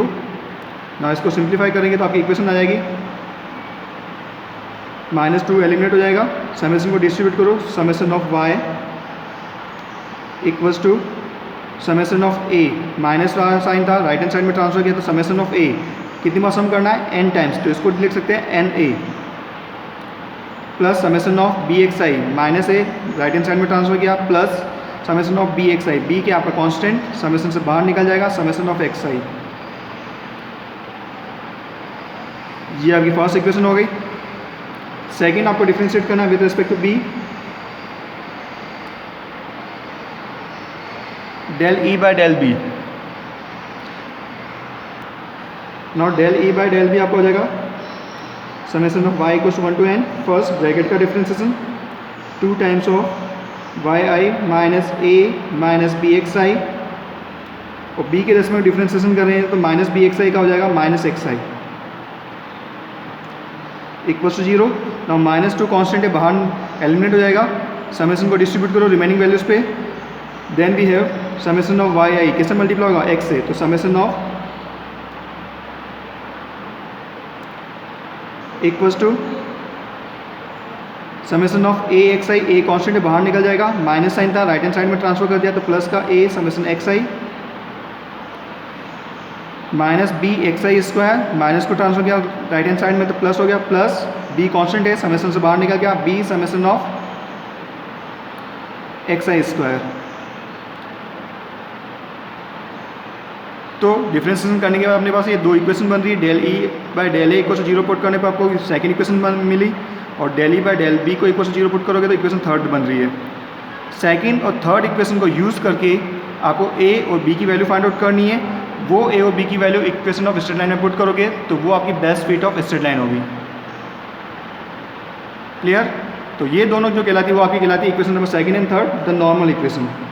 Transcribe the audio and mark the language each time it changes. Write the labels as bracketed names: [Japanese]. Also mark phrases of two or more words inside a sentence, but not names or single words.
[Hindi] ना इसको सिंप्लीफाई करेंगे तो आपकी इक्वेशन आ जाएगी -2 एलिमिनेट हो जाएगा, समेशन को डिस्ट्रीब्यूट करो, [English] summation of y equals to summation of a, minus sign [Hindi] था [English] right hand side [Hindi] में ट्रांसफर किया तो [English] summation of a [Hindi] कितनी बार सम करना है [English] n times, [Hindi] तो इसको लिख सकते हैं [English] na plus summation of bxi minus a right hand side [Hindi] में ट्रांसफर किया [English] plus summation of bxi, [Hindi] b के आपका [English] constant summation [Hindi] से बाहर निकल जाएगा, [English] summation of xi. [Hindi] ये आपकी [English] first equation [Hindi] हो गई। सेकेंड आपको डिफ्रेंशिएट करना है [English] with respect to b, del e by del b. now del e by del b [Hindi] आपको हो जाएगा [English] summation of y equals to 1 to n, first bracket [Hindi] का [English] differentiation 2 times of yi minus a minus bxi, [Hindi] और b के रेस्पेक्ट में डिफ्रेंसिएशन कर रहे हैं तो [English] minus bxi [Hindi] का हो जाएगा [English] minus xi equals to 0. now -2 constant [Hindi] है बाहर एलिमिनेट हो जाएगा, समेशन को डिस्ट्रीब्यूट करो [English] remaining values [Hindi] पे, [English] then we have summation of yi [Hindi] किससे मल्टीप्लाई होगा x से, तो [English] summation of equals to summation of a xi, a constant [Hindi] है बाहर निकल जाएगा, [English] minus sign [Hindi] था [English] right hand side [Hindi] में ट्रांसफर कर दिया तो प्लस का [English] a summation xi minus b xi square, minus [Hindi] को ट्रांसफर किया [English] right hand side [Hindi] में तो प्लस हो गया, [English] plus b constant [Hindi] है समेशन से बाहर निकल गया, [English] b summation of xi square. [Hindi] तो डिफरेंशिएशन करने के बाद अपने पास ये दो इक्वेशन बन रही है, [English] del e by del a equal to 0 put [Hindi] करने पर आपको [English] second equation [Hindi] मिली, और [English] del e by del b [Hindi] को [English] equal to 0 put [Hindi] करोगे तो [English] equation third [Hindi] बन रही है। सेकंड और [English] third equation [Hindi] को यूज़ करके आपको a और b की [English] value find out [Hindi] करनी है, वो a और b की [English] value equation of straight line [Hindi] में पुट करोगे तो वो आपकी [English] best fit of straight line [Hindi] होगी। क्लियर? तो ये दोनों जो कहलाती है वो आपकी कहलाती है [English] equation number second and third, the normal equation.